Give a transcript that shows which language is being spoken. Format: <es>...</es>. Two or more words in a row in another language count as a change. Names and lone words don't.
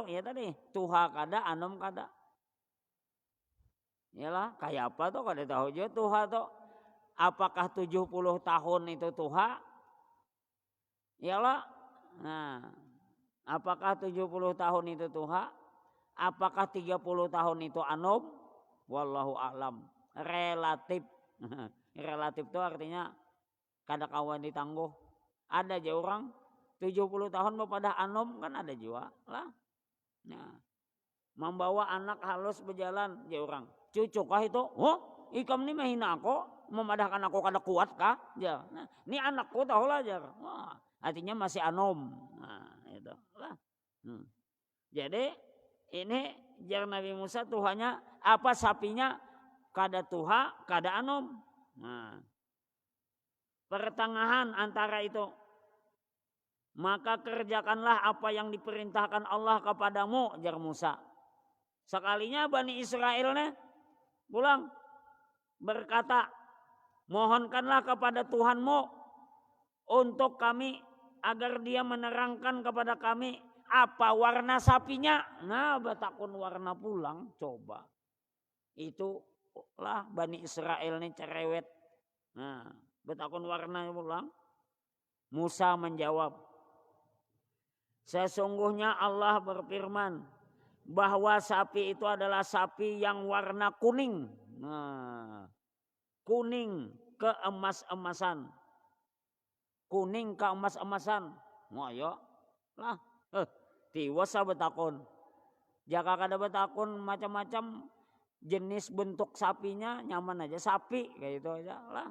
<bjn>Ya tadi, tuha kada, anom kada. Yalah, kayak apa tuh kada tahu juga tuha tuh. Apakah 70 tahun itu tuha? Yalah. Nah, apakah 70 tahun itu tuha? Apakah 30 tahun itu anom?</bjn> <ar>والله أعلم.</ar> <bjn>Relatif. Relatif itu artinya kada kawan ditangguh. Ada aja orang 70 tahun pada anom kan ada juga lah. Nah, membawa anak halus berjalan aja orang. Cucu kah itu? Oh, ikam ni mahina aku, memadahkan aku kada kuat kah? Ya. Nah, ini anakku tahu lah aja. Wah, artinya masih anom. Nah, itu lah. Jadi ini jar Nabi Musa Tuhannya apa sapinya kada tuha kada anom. Nah, pertengahan antara itu.</bjn> <id>Maka kerjakanlah apa yang diperintahkan Allah kepadamu, jar Musa. Sekalinya Bani Israel pulang berkata, mohonkanlah kepada Tuhanmu untuk kami agar dia menerangkan kepada kami apa warna sapinya.</id> <bjn>Nah, betakun warna pulang, coba. Itulah Bani Israel ini cerewet.</bjn> <id>Nah, betakun warna pulang. Musa menjawab, sesungguhnya Allah berfirman bahwa sapi itu adalah sapi yang warna kuning.</id> <bjn>Nah, kuning keemas-emasan. Kuning keemas-emasan. Wah ya lah. Tiwasa betakon. Jaka kada betakon macam-macam jenis bentuk sapinya nyaman aja sapi kayak itu aja lah.</bjn>